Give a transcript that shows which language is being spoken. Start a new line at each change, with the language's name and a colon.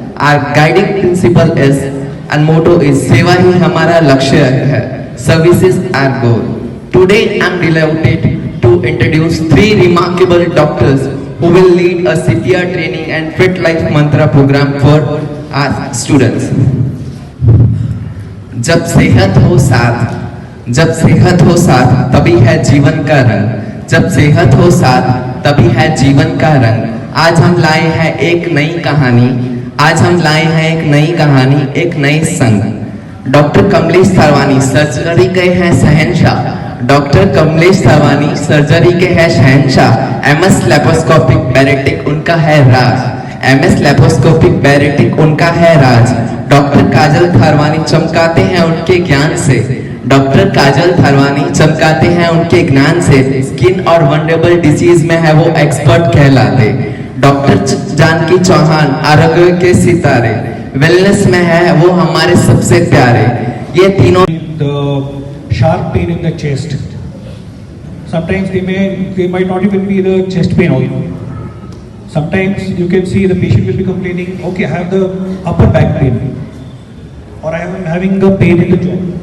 English: Our guiding principle is and motto is
Hindi: सेवा ही हमारा लक्ष्य है,
English: service is our goal. Today I am delighted to introduce three remarkable doctors who will lead a CPR training and Fit Life Mantra program for our students.
Hindi: जब सेहत हो साथ, जब सेहत हो साथ तभी है जीवन का रंग। जब सेहत हो साथ तभी है जीवन का रंग। आज हम लाए हैं एक नई कहानी। आज हम लाए हैं एक नई कहानी, एक नई संग। डॉक्टर कमलेश थारवानी सर्जरी के हैं शहंशाह। डॉक्टर कमलेश थारवानी सर्जरी के हैं शहंशाह। एमएस लैप्रोस्कोपिक बैरेटिक उनका है राज। एमएस लैप्रोस्कोपिक बैरेटिक उनका है राज। डॉक्टर काजल थारवानी चमकाते हैं उनके ज्ञान से। डॉक्टर काजल थारवानी चमकाते हैं उनके ज्ञान से। स्किन और वनरेबल डिजीज में है वो एक्सपर्ट कहलाते। डॉक्टर जानकी चौहान आरोग्य के सितारे। वेलनेस में है वो हमारे सबसे प्यारे। ये तीनों
English: the sharp pain in the chest. Sometimes they might not even be the chest pain also. Sometimes you can see the patient will be complaining, okay, I have the upper back pain, or I am having the pain in the jaw.